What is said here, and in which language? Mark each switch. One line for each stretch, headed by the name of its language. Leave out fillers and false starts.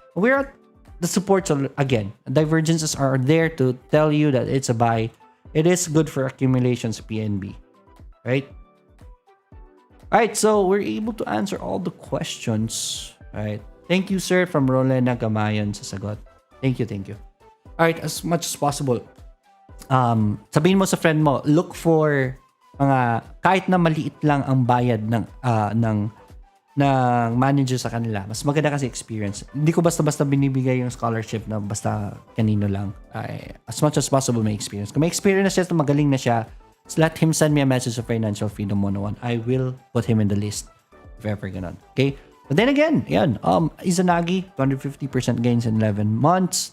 English: We're at the supports again. Divergences are there to tell you that it's a buy. It is good for accumulations PNB. Right? Alright, so we're able to answer all the questions. Alright. Thank you, sir, from Rolena Gamayon
Filipino: sa sagot.
English: Thank you. Alright, as much as possible.
Filipino: Sabihin mo sa friend mo,
English: look for
Filipino: mga kahit na maliit lang ang bayad ng manager sa kanila. Mas maganda kasi experience. Hindi ko basta-basta binibigay yung scholarship na basta kanino lang.
English: As much as possible
Filipino: may experience. Kung may experience na siya, magaling na siya,
English: let him send me a message of Financial Freedom 101. I will put him in the list if ever
Filipino: ganon.
English: Okay? But then again, yan. Izanagi, 250% gains in 11 months.